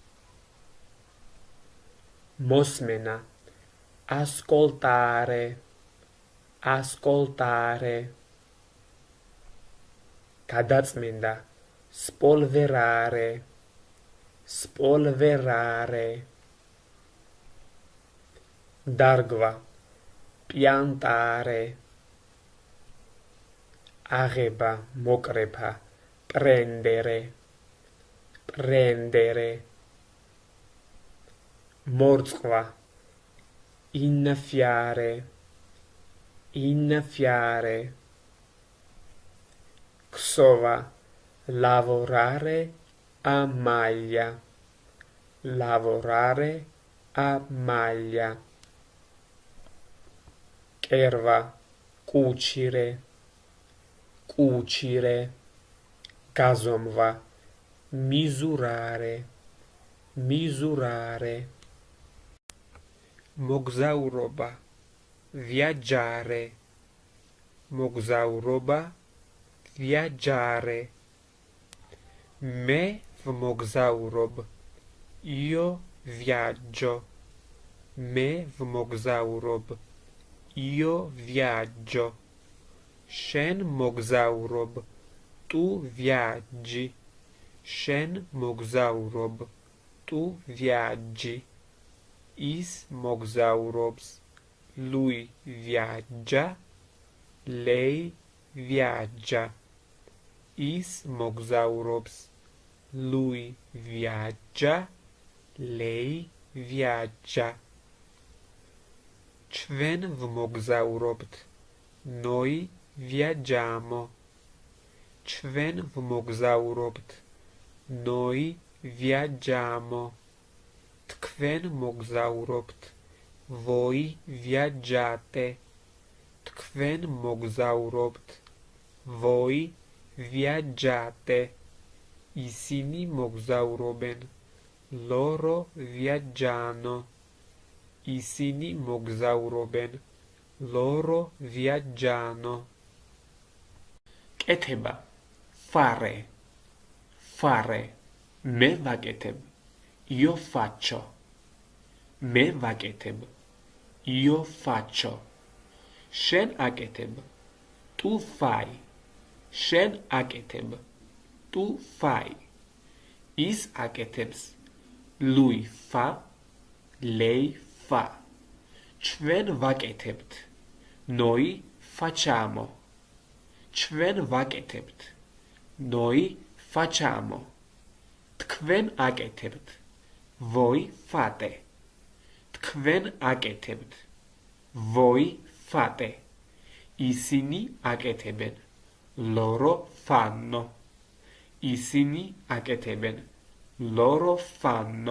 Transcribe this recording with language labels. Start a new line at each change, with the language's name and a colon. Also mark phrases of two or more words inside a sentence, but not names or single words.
Italian: მოსმენა, ascoltare, ascoltare. გადაწმენდა, spolverare, spolverare. დარგვა, piantare.
Georgian: აღება, მოკრეფა,
Italian: prendere, prendere. მორწყვა, innaffiare, innaffiare. ქსოვა, lavorare a maglia, lavorare a maglia. კერვა, cucire, cucire.
Georgian: გაზომვა,
Italian: misurare, misurare. მოგზაურობა, viaggiare, მოგზაურობა, viaggiare.
Georgian: მე ვმოგზაურობ,
Italian: io viaggio,
Georgian: მე ვმოგზაურობ,
Italian: io viaggio.
Georgian: შენ მოგზაურობ,
Italian: tu viaggi,
Georgian: შენ მოგზაურობ,
Italian: tu viaggi.
Georgian: ის მოგზაურობს,
Italian: lui viaggia, lei viaggia.
Georgian: ის მოგზაურობს,
Italian: lui viaggia, lei viaggia.
Georgian: ჩვენ ვმოგზაურობთ,
Italian: noi viaggiamo.
Georgian: ჩვენ ვმოგზაურობთ,
Italian: noi viaggiamo.
Georgian: თქვენ მოგზაურობთ,
Italian: voi viaggiate.
Georgian: თქვენ მოგზაურობთ,
Italian: voi viaggiate.
Georgian: ისინი მოგზაურობენ,
Italian: loro viaggiano.
Georgian: ისინი მოგზაურობენ,
Italian: loro viaggiano. კეთება, fare, fare.
Georgian: მე ვაკეთებ,
Italian: io faccio.
Georgian: მე ვაკეთებ,
Italian: io faccio.
Georgian: შენ აკეთებ,
Italian: tu fai,
Georgian: შენ აკეთებ,
Italian: tu fai,
Georgian: ის აკეთებს,
Italian: lui fa, lei fa,
Georgian: ჩვენ ვაკეთებთ,
Italian: noi facciamo,
Georgian: ჩვენ ვაკეთებთ,
Italian: noi facciamo,
Georgian: თქვენ აკეთებთ,
Italian: voi fate,
Georgian: თქვენ აკეთებთ,
Italian: voi fate,
Georgian: ისინი აკეთებენ,
Italian: loro fanno,
Georgian: ისინი აკეთებენ,
Italian: loro fanno.